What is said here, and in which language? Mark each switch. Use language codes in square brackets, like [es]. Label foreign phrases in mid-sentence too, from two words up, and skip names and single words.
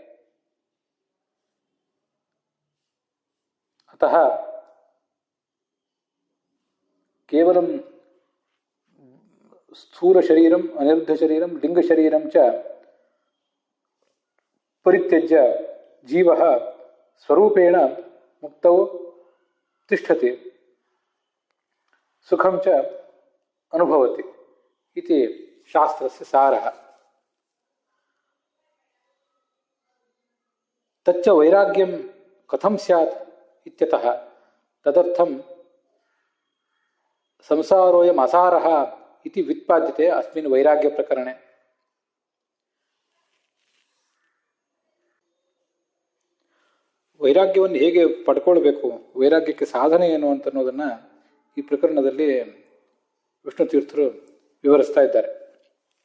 [sa] अतः केवलं स्थूलशरीरम् अनिरुद्धशरीरं लिङ्गशरीरं च परित्यज्य जीवः स्वरूपेण मुक्तौ तिष्ठति, सुखं च अनुभवति इति शास्त्रस्य सारः। तच्च वैराग्यं कथं स्यात् इत्यतः तदर्थं संसारोऽयम् असारः इति व्युत्पाद्यते अस्मिन् वैराग्यप्रकरणे। [kn] ವೈರಾಗ್ಯವನ್ನು ಹೇಗೆ ಪಡ್ಕೊಳ್ಬೇಕು, ವೈರಾಗ್ಯಕ್ಕೆ ಸಾಧನೆ ಏನು ಅಂತನ್ನೋದನ್ನು ಈ ಪ್ರಕರಣದಲ್ಲಿ ವಿಷ್ಣು ತೀರ್ಥರು ವಿವರಿಸ್ತಾ ಇದ್ದಾರೆ.